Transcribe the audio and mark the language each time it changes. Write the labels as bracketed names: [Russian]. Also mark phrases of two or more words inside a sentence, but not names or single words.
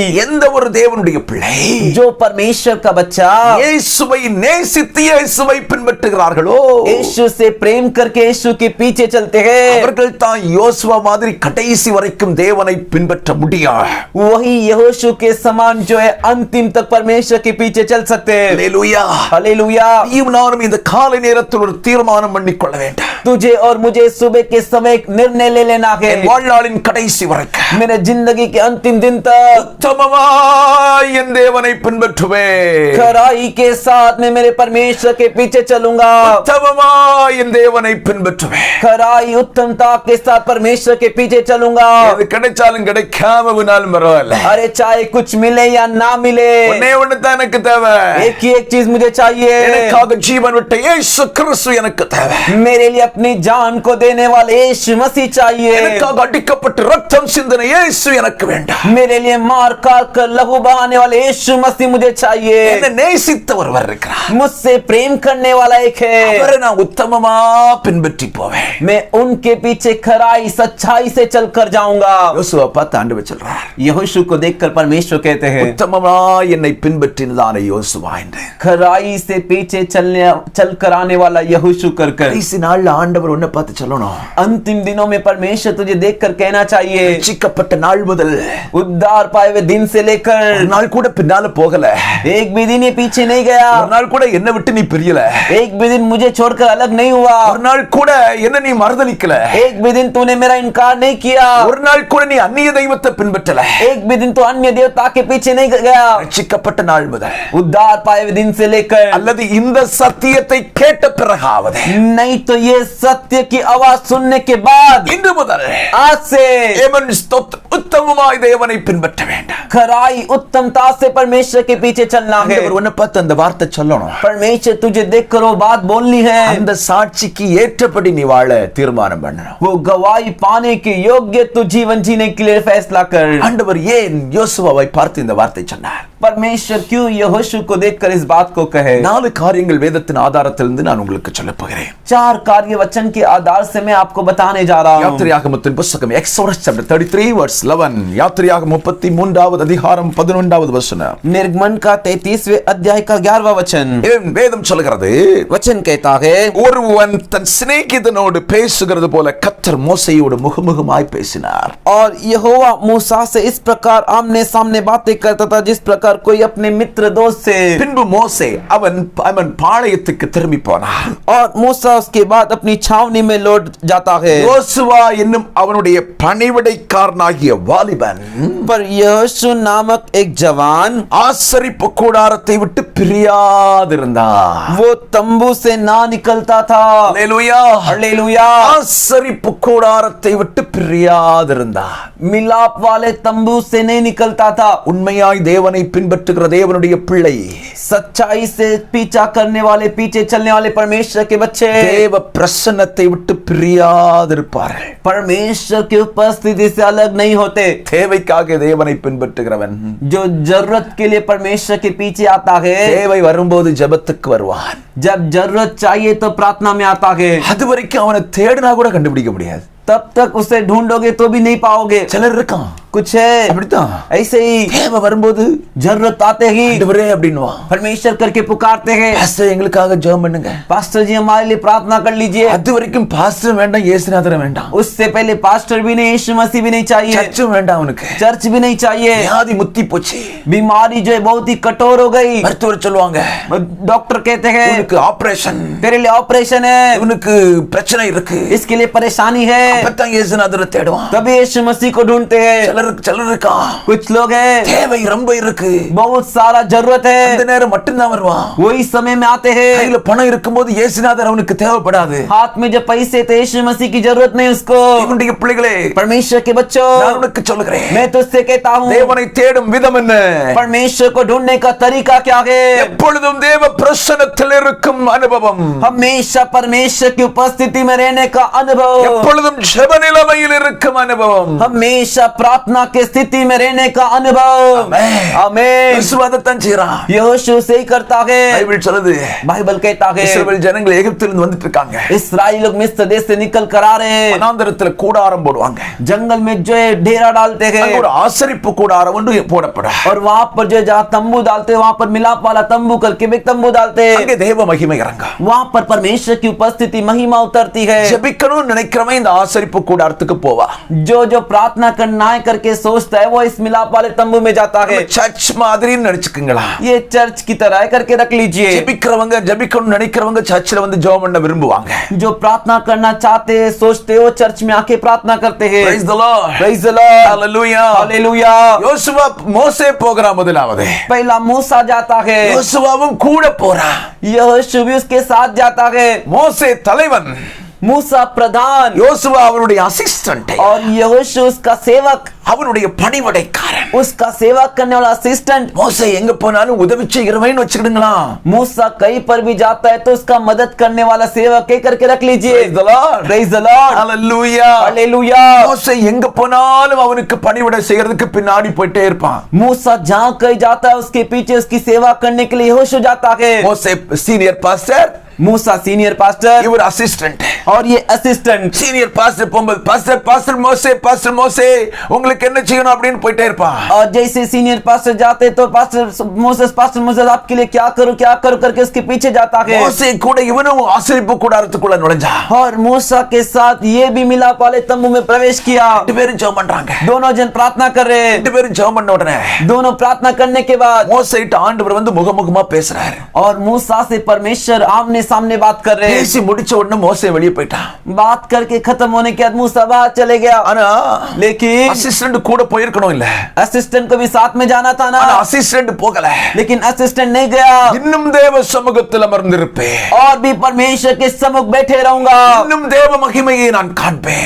[Tamil] எந்த ஒரு தேவனுடைய பிள்ளை [Hindi] जो परमेश्वर का बच्चा [Tamil] இயேசுவை நேசித்து இயேசுவை பின்பற்றுகிறார்களோ, [Hindi] यीशु से प्रेम करके यीशु के पीछे चलते हैं, [Tamil] அவர்கள் தான் யோசுவா மாதிரி கடைசி வரைக்கும் தேவனை பின்பற்ற முடியும். [Hindi] वही यहोशू के समान जो है अंतिम तक परमेश्वर के पीछे चल सकते हैं. [Tamil] அல்லேலூயா. [Hindi] हालेलुया. [Tamil] நீயும் நானும் இந்த காலை நேரத்தில் ஒரு தீர்மானம் பண்ணிக்கொள்ள வேண்டும். [Hindi] तुझे और मुझे सुबह के समय एक निर्णय ले लेना है. [Tamil] என் வாழ்நாளின் கடைசி வரைக்கும் [Hindi] मेरे जिंदगी के अंतिम दिन तक [Tamil] உத்தமமாய் என் தேவனை பின்பற்றுவேன். [Hindi] खराई के साथ में मेरे परमेश्वर के पीछे चलूंगा. [Tamil] உத்தமமாய் என் தேவனை பின்பற்றுவேன். [Hindi] खराई उत्तमता के साथ परमेश्वर के पीछे चलूंगा. [Tamil] அது கிடைச்சாலும் கிடைக்காம வினாலும் பரவாயில்ல. [Hindi] अरे चाहे कुछ मिले या ना मिले, [Tamil] ஒண்ணே ஒண்ணு தான் எனக்கு தேவை. [Hindi] एक ही एक चीज मुझे चाहिए. [Tamil] எனக்காக ஜீவன் விட்ட இயேசு கிறிஸ்து எனக்கு தேவை. [Hindi] मेरे लिए अपनी जान को देने वाले यीशु मसीह चाहिए. [Tamil] எனக்காக அடிக்கப்பட்டு ரத்தம் சிந்தின இயேசு எனக்கு வேண்டாம். [Hindi] मेरे लिए मार काट कर लहू बहाने वाले यीशु मसीह मुझे चाहिए. [Tamil] என்னை நேசித்த ஒருவர் இருக்கிறார். [Hindi] मुझसे प्रेम करने वाला एक है. [Tamil] அவரை நான் உத்தமமா பின்பற்றி போவேன். [Hindi] मैं उनके पीछे खराई सच्चाई से चलकर जाऊंगा. [Tamil] யோசுவா பார்த்து ஆண்டவர் சொல்றார், [Hindi] यहोशू को देखकर परमेश्वर कहते हैं, [Tamil] உத்தமமா என்னை பின்பற்றினதான யோசுவா என்று. [Hindi] खराई से पीछे चलकर आने वाला यहोशू कर [Tamil] கடைசி நாள்ல ஆண்டவர் உன்னை பார்த்து சொல்லணும், [Hindi] अंतिम दिनों में परमेश्वर तुझे देखकर कहना चाहिए, [Tamil] ரட்சிக்கப்பட்ட நாள் முதல் [Hindi] उद्धार पाए हुए दिन से [Tamil] ஒரு [Hindi] लेकर [Tamil] நாள் கூட பின்னால போகல, [Hindi] एक भी दिन ये पीछे नहीं गया, [Tamil] ஒரு நாள் கூட என்னை விட்டு நீ பிரியல, [Hindi] एक भी दिन मुझे छोड़कर अलग नहीं हुआ, [Tamil] ஒரு நாள் கூட என்ன நீ மறுதலிக்கல, [Hindi] एक भी दिन तूने मेरा इनकार नहीं किया, [Tamil] ஒரு நாள் கூட நீ அந்நிய தெய்வத்தை பின்பற்றல. [Hindi] एक भी दिन तो अन्य देवता के पीछे नहीं गया. [Tamil] ரட்சிக்கப்பட்ட நாள் முதல் [Hindi] उद्धार पाए हुए दिन से लेकर, [Tamil] அல்லது இந்த சத்தியத்தை கேட்ட பிறகாவது, [Hindi] नहीं तो ये सत्य की आवाज सुनने के बाद, [Tamil] இன்று முதல் [Hindi] आज से [Tamil] உத்தமமாய் தேவனை பின்பற்ற வேண்டும். [Hindi] खराई उत्तमता से परमेश्वर के पीछे चलना है. [Tamil] ஆண்டவர் உன்னை பார்த்து அந்த வார்த்தை சொல்லணும். [Hindi] परमेश्वर तुझे देखकर वो बात बोलनी है. [Tamil] அந்த சாட்சிக்கு ஏற்றபடி நீ வாழ தீர்மானம் பண்ணணும். [Hindi] वो गवाही पाने के योग्य तू जीवन जीने के लिए फैसला कर. [Tamil] ஆண்டவர் ஏன் யோசுவாவை பார்த்து இந்த வார்த்தை சொன்னார்? [Hindi] परमेश्वर क्यों यहोशू को देखकर इस बात को कहे? [Tamil] 4 காரியங்கள் வேதத்தின் ஆதாரத்திலிருந்து நான் உங்களுக்கு சொல்லப் போகிறேன். [Hindi] 4 कार्य वचन के आधार से मैं आपको बताने जा रहा हूँ. [Tamil] யாத்திரையாகமத்தின் புத்தகம் [English] Exodus chapter 33 verse 11. [Tamil] யாத்திரையாகமம் 33வது அதிகாரம் 11வது வசனம். [Hindi] निर्गमन का 33वें अध्याय का 11वां वचन. [Tamil] வேதம் சொல்கிறது, [Hindi] वचन कहता है, [Tamil] ஒருவன் தன் சிநேகிதனோடு பேசுகிறது போல கர்த்தர் மோசேயோடு முகமுகமாய் பேசினார். [Hindi] और यहोवा मूसा से इस प्रकार आमने सामने बातें करता था जिस प्रकार कोई अपने मित्र दोस्त से. [Tamil] பின்பு மோசே அவன் பாளையத்துக்கு திரும்பி போனார். [Hindi] और मूसा उसके बाद अपनी छावनी में लौट जाता है. [Tamil] யோசுவா என்னும் அவனுடைய பணிவிடைக்காரனாகிய வாலிபன் [Hindi] पर यहोशू नामक एक जवान [Tamil] ஆசரிப்பு கூடாரத்தை விட்டு பிரியாதிருந்தார். [Hindi] वो तंबू से ना निकलता था. [Tamil] அல்லேலூயா. [Hindi] हालेलुया. [Tamil] ஆசரிப்பு கூடாரத்தை விட்டு பிரியாதிருந்தார். [Hindi] मिलाप वाले तंबू से नहीं निकलता था. [Tamil] உண்மையாய் தேவனை பின்பற்றுகிற தேவனுடைய பிள்ளை, [Hindi] सच्चाई से पीछा करने वाले, पीछे चलने वाले परमेश्वर के बच्चे [Tamil] தேவ பிரசன்னம் பிரசன்னத்தை விட்டு பிரியாதிருப்பார்கள். [Hindi] परमेश्वर की उपस्थिति से अलग नहीं होते. [Tamil] தேவைக்காக தேவனை பின்பற்றுகிறவன் [Hindi] जो जरूरत के लिए परमेश्वर के पीछे आता है, [Tamil] தேவை வரும்போது ஜெபத்துக்கு வருவான். [Hindi] जब जरूरत चाहिए तो प्रार्थना में आता है. [Tamil] அது வரைக்கும் அவனை தேடினா கூட கண்டுபிடிக்க முடியாது. [Hindi] तब तक उसे ढूंढोगे तो भी नहीं पाओगे. [Tamil] சிலர் இருக்கான் [Hindi] कुछ है [Tamil] அப்படித்தான், [Hindi] ऐसे ही [Tamil] தேவை வரும்போது [Hindi] जरूरत आते ही [Tamil] ஆண்டவரே அப்படின்னுவான். [Hindi] परमेश्वर करके पुकारते हैं, [Tamil] பாஸ்டர் எங்களுக்காக ஜெபம் பண்ணுங்க. [Hindi] पास्टर जी हमारे लिए प्रार्थना कर लीजिए. [Tamil] அது வரைக்கும் பாஸ்டர் வேண்டாம், இயேசுநாதர் வேண்டாம், [Hindi] उससे पहले पास्टर भी नहीं, यीशु मसीह भी नहीं चाहिए, [Tamil] சர்ச்சும் வேண்டாம், அவனுக்கு [Hindi] चर्च भी नहीं चाहिए. [Tamil] வியாதி முத்தி போச்சு. [Hindi] बीमारी जो है बहुत ही कठोर हो गई. [Tamil] மருத்துவர் சொல்லுவாங்க [Hindi] डॉक्टर कहते हैं [Tamil] இவனுக்கு ஆபரேஷன், [Hindi] तेरे लिए ऑपरेशन है, [Tamil] இவனுக்கு பிரச்சனை இருக்கு. [Hindi] इसके लिए परेशानी है. [Tamil] அப்பதான் இயேசுநாதரை தேடுவான். [Hindi] तभी यीशु मसीह को ढूंढते हैं. [Tamil] சிலர் இருக்கா [Hindi] कुछ लोग हैं [Tamil] தேவை ரொம்ப இருக்கு, [Hindi] बहुत सारा जरूरत [Tamil] அந்த [Hindi] है, [Tamil] நேரம் மட்டும்தான் வருவான். [Hindi] वही समय में आते हैं. [Tamil] கையில பணம் இருக்கும்போது இயேசுநாதர் அவனுக்கு தேவைப்படாது. [Hindi] हाथ में जब पैसे तो यीशु मसीह की जरूरत नहीं उसको. [Tamil] இவனுடைய பிள்ளைகளே, [Hindi] परमेश्वर के बच्चों, [Tamil] நான் உனக்கு சொல்லுகிறேன், [Hindi] मैं तुझसे कहता हूँ, [Tamil] தேவனை தேடும் விதம் என்ன? [Hindi] परमेश्वर को ढूंढने का तरीका क्या है? [Tamil] எப்பொழுதும் தேவ பிரசன்னத்தில் இருக்கும் அனுபவம், [Hindi] हमेशा परमेश्वर की उपस्थिति में रहने का अनुभव, [Tamil] எப்பொழுதும் ஜெப நிலைமையில் இருக்கும் அனுபவம், [Hindi] हमेशा प्रार्थना की स्थिति में रहने का अनुभव. आमीन. [Tamil] விசுவாசத்தான் செய்றான். [Hindi] यहोशू से ही करता है. [Tamil] பைபிள் சொல்லுது, [Hindi] बाइबल कहता है [Tamil] இஸ்ரவேல் ஜனங்கள் எகிப்திலிருந்து வந்துட்டு இருக்காங்க. [Hindi] इस्राएल लोग मिस्र देश से निकल कर आ रहे हैं. [Tamil] வனாந்தரத்துல கூடாரம் போடுவாங்க. [Hindi] जंगल में जो है डेरा डालते हैं [Tamil] அங்க ஒரு ஆசரிப்பு கூடாரம் ஒன்று போடப்படும். [Hindi] और वहां पर जो जहाँ तंबू डालते हैं, वहां पर मिलाप वाला तंबू करके भी तंबू डालते हैं. [Tamil] அங்கே தேவ மகிமை இறங்கும். [Hindi] वहां पर परमेश्वर की उपस्थिति महिमा उतरती है. [Tamil] ஜெபிக்கணும்னு நினைக்கிறவன் இந்த ஆசரிப்பு கூடாரத்துக்கு போவா. [Hindi] जो जो प्रार्थना करना है करके सोचता है वो इस मिलाप वाले तंबू में जाता है. [Tamil] சர்ச் மாதிரின்னு நினைச்சுக்குங்களா? [Hindi] ये चर्च की तरह है करके रख लीजिए. [Tamil] ஜெபிக்கிறவங்க ஜெபிக்கணும்னு நினைக்கிறவங்க சர்ச்சில் வந்து ஜெபம் பண்ண விரும்புவாங்க. [Hindi] जो प्रार्थना करना चाहते हैं, सोचते हो, चर्च में आके प्रार्थना करते हैं. [English] Praise the Lord. Praise the Lord. Hallelujah. Hallelujah. [Tamil] யோசுவா மோசே போகிறான் முதலாவது. [Hindi] पहला मूसा जाता है, [Tamil] யோசுவாவும் கூட போறான். [Hindi] यहोशू भी उसके साथ जाता है. [Tamil] மோசே தலைவன், [Hindi] मूसा प्रधान [Tamil] யோசுவா அவனுடைய அசிஸ்டன்ட், [Hindi] और यहोशू उसका सेवक, [Tamil] அவனுடைய பணிவடைக்காரன். [Hindi] उसका सेवा करने वाला असिस्टेंट. [Tamil] மோசே எங்க போனாலும் உதவி செய்கிறவன்னு வச்சுக்கிடுங்களா? [Hindi] मूसा कहीं पर भी जाता है तो उसका मदद करने वाला सेवक के करके रख लीजिए. [English] Praise the Lord. Praise the Lord. Hallelujah. Hallelujah. [Tamil] மோசே எங்க போனாலும் அவனுக்கு பணிவிடை செய்யறதுக்கு பின்னாடி போயிட்டே இருப்பான். [Hindi] मूसा जहाँ कहीं जाता है उसके पीछे उसकी सेवा करने के लिए यहोशू जाता है. [Tamil] மோசே [English] senior pastor, [Hindi] मूसा [English] senior pastor [Tamil] இவர் அசிஸ்டன்ட். [Hindi] और ये असिस्टेंट. [English] senior pastor [Tamil] போகும்போது பாஸ்டர் மோசே உங்களுக்கு என்ன செய்யணும் அப்படின்னு போயிட்டே இருப்பான். [Hindi] और जैसे [English] senior pastor [Hindi] जाते तो पास्टर मोसेस आपके लिए क्या करूं करके उसके पीछे जाता है. [Tamil] மோசே கூட இவனும் ஆசரிப்பு கூடாரத்துக்குள்ள நுழைஞ்சான். [Hindi] और मूसा के साथ ये भी मिलाप वाले तंबू में प्रवेश किया. [Tamil] ரெண்டு பேரும் ஜெபம் பண்றாங்க. [Hindi] दोनों जन प्रार्थना कर रहे हैं. [Tamil] ரெண்டு பேரும் ஜெபம் பண்ண உடனே [Hindi] दोनों प्रार्थना करने के बाद [Tamil] மோசேட்ட ஆண்டவர் வந்து முகமுகமா பேசுறாரு. [Hindi] और मूसा से परमेश्वर आमने सामने बात कर रहे हैं. [Tamil] பேசி முடிச்ச உடனே மோசே வெளியே போயிட்டான். [Hindi] बात करके खत्म होने के बाद मूसा बाहर चले गया. [Tamil] ஆனா [Hindi] लेकिन [Tamil] அசிஸ்டன்ட் கூட போயிருக்கணும் இல்ல? [Hindi] असिस्टेंट को भी साथ में जाना था ना. [Tamil] ஆனா அசிஸ்டன்ட் போகல. [Hindi] लेकिन असिस्टेंट नहीं गया. [Tamil] இன்னும் தேவ சமூகத்தில் அமர்ந்திருப்பேன். [Hindi] और भी परमेश्वर के सम्मुख बैठे रहूंगा. [Tamil] இன்னும் தேவ மகிமையை நான் காண்பேன்.